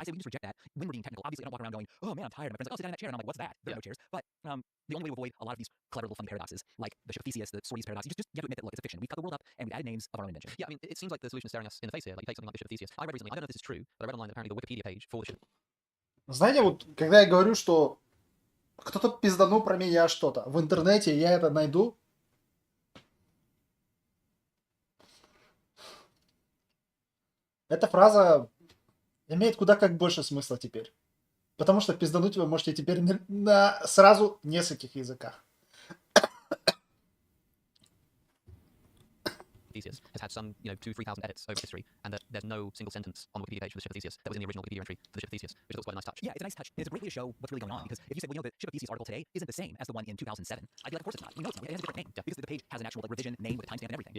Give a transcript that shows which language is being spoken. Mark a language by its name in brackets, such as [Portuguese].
[English] I say we just reject that when we're being technical. Obviously, I don't walk around going, oh man, I'm tired. My friend's like, oh, sit down in that chair, and I'm like, what's that? There are no chairs. But the only way to avoid a lot of these clever little funny paradoxes, like the ship of Theseus, the Sorius paradox, you have to admit that, look, it's a fiction. We've cut the world up, and we've added names of our own invention. Yeah, I mean, it seems like the solution is staring us in the face here. Like you take something like the ship of Theseus. I read recently, I don't know if this is true, but I read online that apparently the Wikipedia page for the ship. [Russian] Знаете, вот когда я говорю, что кто-то пизданул про меня что-то в интернете, я это найду. Эта фраза имеет куда как больше смысла теперь. Потому что пиздануть вы можете теперь на сразу нескольких языках. [English] Theseus has had some, 2,000-3,000 edits over history, and that there's no single sentence on the Wikipedia page for the ship of Theseus that was in the original Wikipedia entry for the ship of Theseus, which is quite a nice touch. Yeah, it's a nice touch. And it's a great way to show what's really going on. Because if you said, well, the ship of Theseus article today isn't the same as the one in 2007, I'd be like, of course it's not. We know it's not. It has a different name. Yeah. Because the page has an actual revision name with a timestamp and everything.